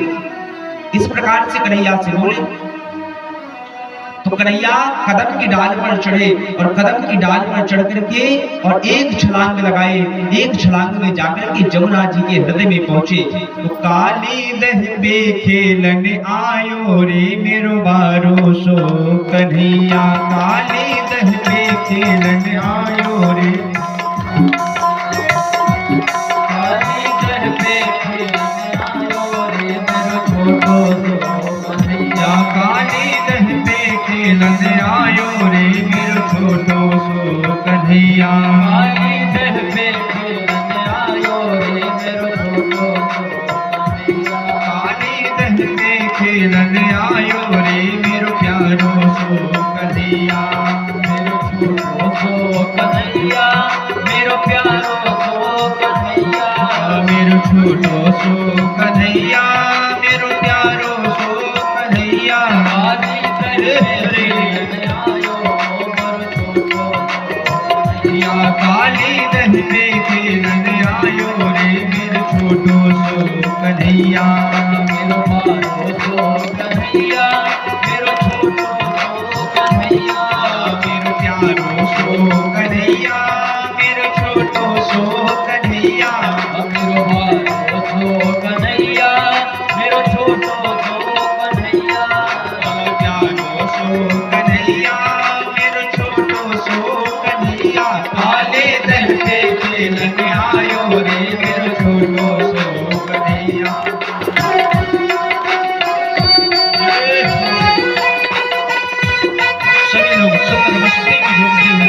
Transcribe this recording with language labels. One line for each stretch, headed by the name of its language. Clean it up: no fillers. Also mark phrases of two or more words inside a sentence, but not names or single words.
Hindi: इस प्रकार से कन्हैया से बोले। तो कन्हैया कदम की डाल पर चढ़े और कदम की डाल पर चढ़ करके और एक छलांग लगाए। एक छलांग में जाकर के जमुना जी के हृदय में पहुंचे।
Braj: तो काली दह पे खेलने आयो रे मेरो बारो सो कन्हैया, काली दह पे खेलने आयो रे, काली दह पे खेलने आयो रे मेरो छोटो सो कन्हैया, काली दह पे खेलने आयो रे मेरो छोटो सो कन्हैया, काली दह पे खेलने आयो रे मेरो छोटो सो कन्हैया, काली दह पे खेलने आयो रे मेरो प्यारो सो कन्हैया, मेरो छोटो सो कन्हैया, मेरो प्यारो सो छोटो सो कन्हैया मेरो प्यारो सो कन्हैया काली दर पे खेलन आयो या काली दर पे खेलन आयो रे मेरो छोटो सो कन्हैया मेरो प्यारो सो कन्हैया मेरो छोटो सो कन्हैया मेरो प्यारो सो कन्हैया मेरो छोटो सो कन्हैया मेरो प्यारो सो कन्हैया मेरो छोटो सो कन्हैया प्यारो सो कन्हैया मेरो छोटो सो कन्हैया काले दर पे खेलन आयो रे मेरो छोटो सो कन्हैया।
Hindi: सभी लोग सुंदर मस्ती की झूमते हुए